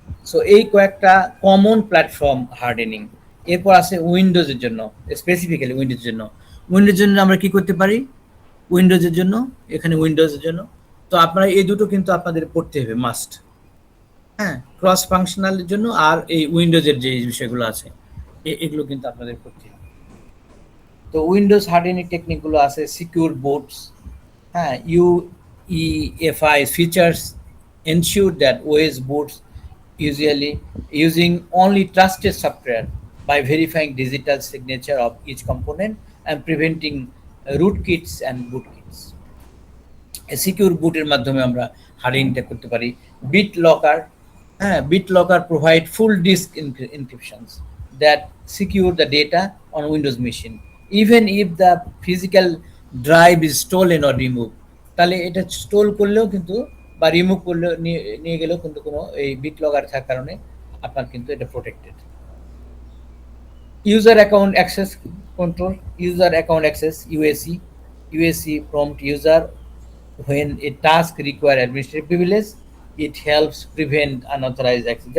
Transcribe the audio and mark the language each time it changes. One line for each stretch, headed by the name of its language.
Bangla: So এই কয়েকটা common platform hardening. এরপর আছে উইন্ডোজের জন্য, স্পেসিফিক্যালি উইন্ডোজের জন্য। উইন্ডোজের জন্য আমরা কি করতে পারি, উইন্ডোজের জন্য এখানে উইন্ডোজের জন্য তো আপনারা এই দুটো কিন্তু আপনাদের পড়তে হবে মাস্ট। হ্যাঁ, ক্রস ফাংশনালের জন্য আর এই উইন্ডোজের যে বিষয়গুলো আছে এগুলো কিন্তু আপনাদের করতে হবে। তো উইন্ডোজ হার্ডেনিং টেকনিকগুলো আছে সিকিউর বুটস, হ্যাঁ,
English: UEFI features ensure that OS boots usually using only trusted software by verifying digital signature of each component and preventing rootkits and bootkits.
Bangla: Secure বুটের মাধ্যমে আমরা হার্ড ইনটেক করতে পারি।
English: BitLocker, হ্যাঁ, BitLocker provide full disk encryptions that secure the data on Windows machine even if the physical drive is stolen or removed।
Bangla: তাহলে এটা stole করলেও কিন্তু বা রিমুভ করলেও নিয়ে নিয়ে গেলেও কিন্তু কোনো এই বিট লকার থাকার কারণে আপনার কিন্তু এটা protected.
English: User account access control, user account access UAC prompt user when a task require administrative privilege, it helps prevent unauthorized access।